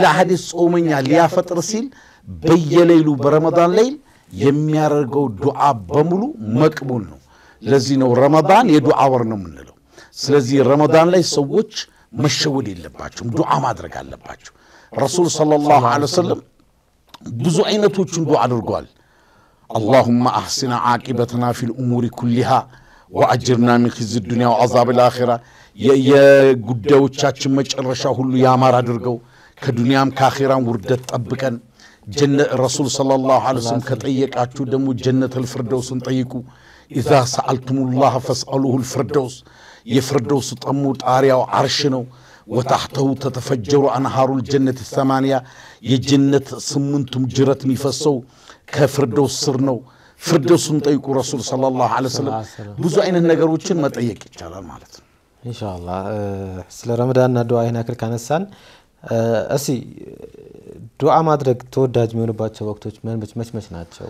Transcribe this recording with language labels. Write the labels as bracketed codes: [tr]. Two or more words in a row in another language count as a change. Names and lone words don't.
[am] ሐዲስ ጾመኛ ሊያፈጥር ሲል በየሌሉ በረመዳን ላይ የሚያደርገው ዱዓ በሙሉ መቅቡል ነው ለዚህ ነው ረመዳን የዱዓ ወር ነው የምንለው ስለዚህ ረመዳን ላይ ሰዎች መሸወድ የለባቸውም ዱዓ ማድረግ አለባቸው ረሱል [ar] صلى الله عليه وسلم [am] ብዙ አይነቶችን ዱዓ አድርጓል [ar] اللهم احسن عاقبتنا في الامور كلها واجرنا من خزي الدنيا وعذاب الاخره [am] የጉዳዮቻችን መጨረሻ ሁሉ ያማር አድርገው ከዱንያም ከአኺራም ውርደት ጠብቀን ጀነት ረሱል [ar] صلى الله عليه وسلم [am] ከጠየቃችሁ ደግሞ ጀነተል ፍርደውስን ጠይቁ [ar] اذا سالتم الله فاسالوه الفردوس [am] የፍርደውስ ጠሙ ጣሪያው አርሽ ነው [ar] وتحته تتفجر انهار الجنه الثمانيه [am] የጀነት ስምንቱም ጅረት የሚፈሰው ከፍርደውስ ስር ነው ፍርደውስን ጠይቁ ረሱል [ar] صلى الله عليه وسلم [am] ብዙ አይነት ነገሮችን መጠየቅ ይቻላል ማለት ነው ኢንሻአላህ ስለ ረመዳንና ዱዓ ይናክል ካነሳን እሺ ዱዓ ማድረግ ተወዳጅ የሚሆንባቸው ወቅቶች መች ናቸው